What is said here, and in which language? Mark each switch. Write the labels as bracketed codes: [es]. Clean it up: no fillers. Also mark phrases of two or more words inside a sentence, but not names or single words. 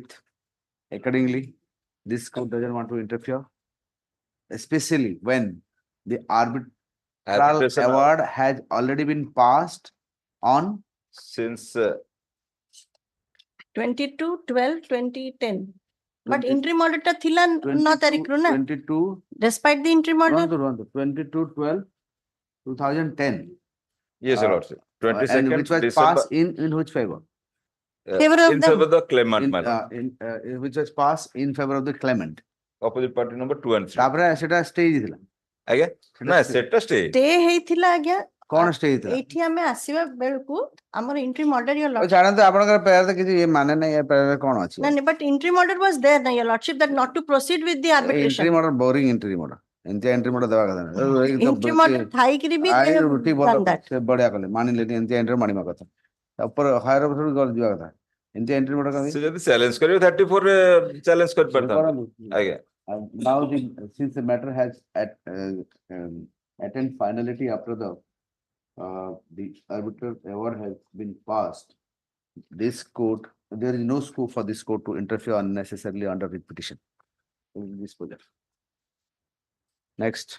[en] Accordingly, this court doesn't want to interfere, especially when the arbitral Arbitration award has already been passed on since 22/12/2010. But 20 interim order [or] ଟା ଥିଲା ନା ତାରିଖ ରୁ ନା. [en] 22 Despite the interim order. 22/12/2010. yes, your lordship. 22nd And which was December, passed in which favor? Favor of in them. favor of the claimant, In, my lord. which was passed in favor of the claimant. Opposite party number 2 and 3. [or] ତାପରେ ସେଟା stay ହେଇଥିଲା [en] Again? No, set a stay. [or] Stay ହେଇଥିଲା ଆଜ୍ଞା. କଣ stay ହେଇଥିଲା? ଏଇଠି ଆମେ ଆସିବା ବେଳକୁ ଆମର [en] interim order Your Lordship. [or] ଜାଣନ୍ତୁ ଆପଣଙ୍କର prayer ତ କିଛି ମାନେ ନାହିଁ ଏ prayer ରେ କଣ ଅଛି? [en] No, no, but interim order was there na Your Lordship that not to proceed with the arbitration. Interim order boring interim order. [or] ଏମିତିଆ [en] interim order [or] ଦେବା କଥା ନାହିଁ। [en] Interim order [or] ଥାଇକିରି ବି [en] they have done that. [or] ସେ ବଢିଆ କଲେ ମାନିଲେନି ଏମିତିଆ interim ମାନିବା କଥା। ତାପରେ [en] higher officer [or] କୁ ଯିବା କଥା। [en] ଏମିତିଆ interim order [or] ସେ ଯଦି challenge କରିବ 34 ରେ challenge କରି ପାରିଥାନ୍ତେ। ଆଜ୍ଞା। [en] Now since the matter has attained finality after the arbitral award has been passed, this court, there is no scope for this court to interfere unnecessarily under writ petition. This project. Next.